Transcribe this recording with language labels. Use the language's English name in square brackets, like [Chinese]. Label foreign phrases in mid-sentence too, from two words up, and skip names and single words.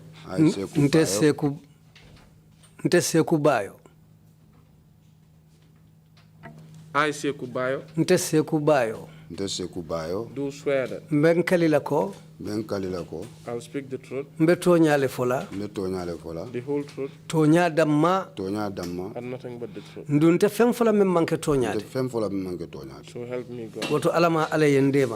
[Mandingo] Nte Seku Bayo. [English] I Seku Bayo. [Mandingo] Nte Seku Bayo. Nte Seku Bayo. [English] Do swear that. [Mandingo] Benkalilako. [English] I'll speak the truth. [Mandingo] Mbetonyale fola. [English] The whole truth. [Mandingo] Tonya damma. [English] And nothing but the truth. [Mandingo] Ndunte fem fola memmanke tonyade. [English] So help me God. [Mandingo] Woto alama alayendema.